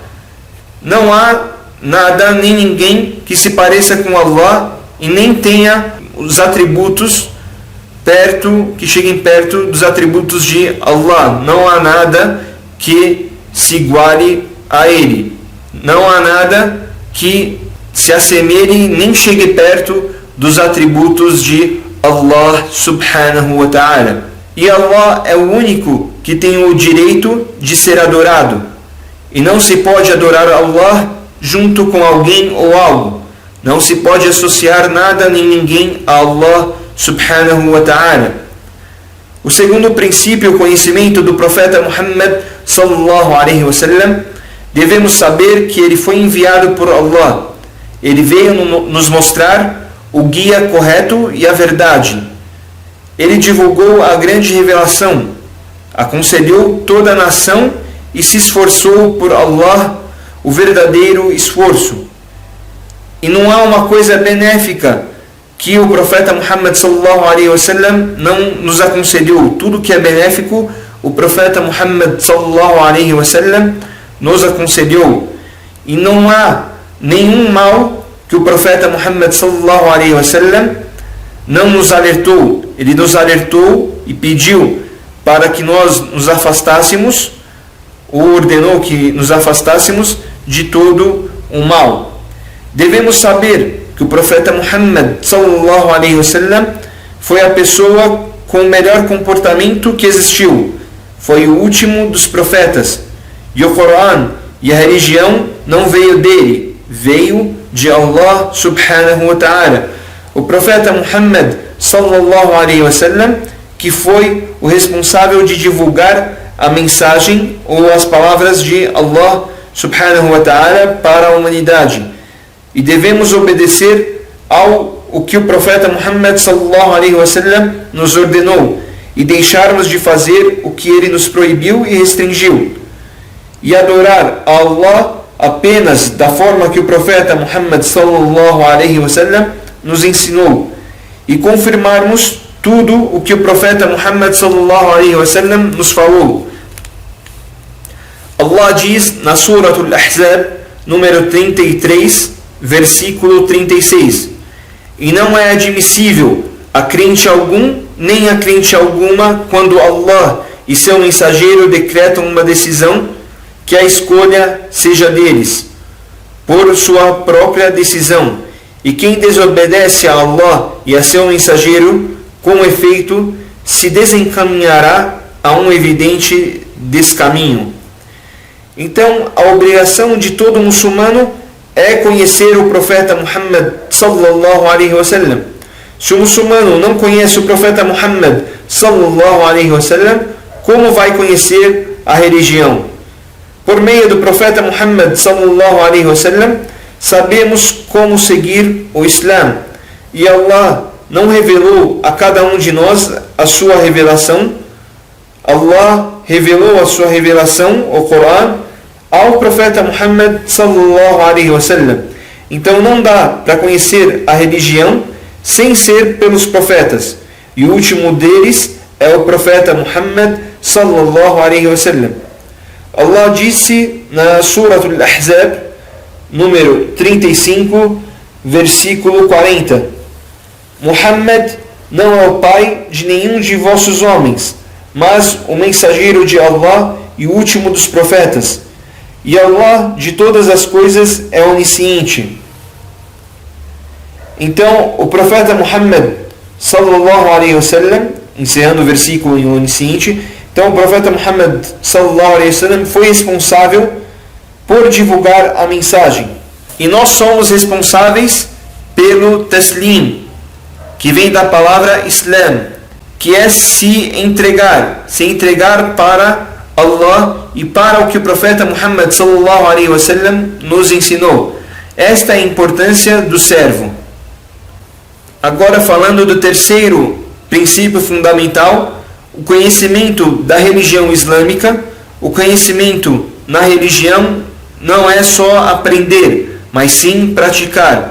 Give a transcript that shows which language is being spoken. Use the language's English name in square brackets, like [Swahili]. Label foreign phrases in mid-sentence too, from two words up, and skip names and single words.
[Portuguese] Não há nada nem ninguém que se pareça com Allah e nem tenha os atributos que cheguem perto dos atributos de Allah. Não há nada que se iguale a Ele. Não há nada que se assemelhe nem chegue perto dos atributos de Allah [Arabic] سبحانه وتعالى. [Portuguese] E Allah é o único que tem o direito de ser adorado. E não se pode adorar Allah junto com alguém ou algo. Não se pode associar nada nem ninguém a Allah [Arabic] سبحانه وتعالى. [Portuguese] O segundo princípio, o conhecimento do profeta Muhammad [Arabic] صلى الله عليه وسلم, [Portuguese] devemos saber que ele foi enviado por Allah. Ele veio nos mostrar o guia correto e a verdade. Ele divulgou a grande revelação, aconselhou toda a nação e se esforçou por Allah, o verdadeiro esforço. E não há uma coisa benéfica que o profeta Muhammad [Arabic] صلى الله عليه وسلم [Portuguese] não nos aconselhou. Tudo que é benéfico, o profeta Muhammad [Arabic] صلى الله عليه وسلم [Portuguese] nos aconselhou. E não há nenhum mal que o profeta Muhammad [Arabic] صلى الله عليه وسلم [Portuguese] não nos alertou. Ele nos alertou e pediu para que nós nos afastássemos, ou ordenou que nos afastássemos de todo o mal. Devemos saber que o profeta Muhammad [Arabic] صلى الله عليه وسلم [Portuguese] foi a pessoa com o melhor comportamento que existiu. Foi o último dos profetas. E o Corão e a religião não veio dele, veio de Allah [Arabic] سبحانه وتعالى. [Portuguese] O profeta Muhammad [Arabic] صلى الله عليه وسلم, [Portuguese] que foi o responsável de divulgar a mensagem ou as palavras de Allah [Arabic] سبحانه وتعالى [Portuguese] para a humanidade. E devemos obedecer ao que o profeta Muhammad [Arabic] صلى الله عليه وسلم [Portuguese] nos ordenou e deixarmos de fazer o que ele nos proibiu e restringiu. E adorar a Allah apenas da forma que o profeta Muhammad [Arabic] صلى الله عليه وسلم [Portuguese] nos ensinou. E confirmarmos tudo o que o profeta Muhammad [Arabic] صلى الله عليه وسلم [Portuguese] nos falou. Allah diz na Surah Al-Ahzab, número 33, versículo 36: E não é admissível a crente algum, nem a crente alguma, quando Allah e seu mensageiro decretam uma decisão, que a escolha seja deles, por sua própria decisão. E quem desobedece a Allah e a seu mensageiro, com efeito, se desencaminhará a um evidente descaminho. Então, a obrigação de todo muçulmano é conhecer o profeta Muhammad [Arabic] صلى الله عليه وسلم. [Portuguese] Se o muçulmano não conhece o profeta Muhammad [Arabic] صلى الله عليه وسلم, [Portuguese] como vai conhecer a religião? Por meio do profeta Muhammad [Arabic] صلى الله عليه وسلم, [Portuguese] sabemos como seguir o Islã. E Allah não revelou a cada um de nós a sua revelação. Allah revelou a sua revelação, o Corão, ao profeta Muhammad [Arabic] صلى الله عليه وسلم. [Portuguese] Então não dá para conhecer a religião sem ser pelos profetas. E o último deles é o profeta Muhammad [Arabic] صلى الله عليه وسلم. [Portuguese] Allah disse na Surah Al-Ahzab, número 35, versículo 40: Muhammad não é o pai de nenhum de vossos homens, mas o mensageiro de Allah e o último dos profetas. E Allah de todas as coisas é onisciente. Então, o profeta Muhammad [Arabic] صلى الله عليه وسلم, [Portuguese] encerrando o versículo em onisciente, então o profeta Muhammad [Arabic] صلى الله عليه وسلم [Portuguese] foi responsável por divulgar a mensagem. E nós somos responsáveis pelo taslim, que vem da palavra Islam, que é se entregar para Allah e para o que o profeta Muhammad [Arabic] صلى الله عليه وسلم [Portuguese] nos ensinou. Esta é a importância do servo. Agora falando do terceiro princípio fundamental, o conhecimento da religião islâmica. O conhecimento na religião não é só aprender, mas sim praticar.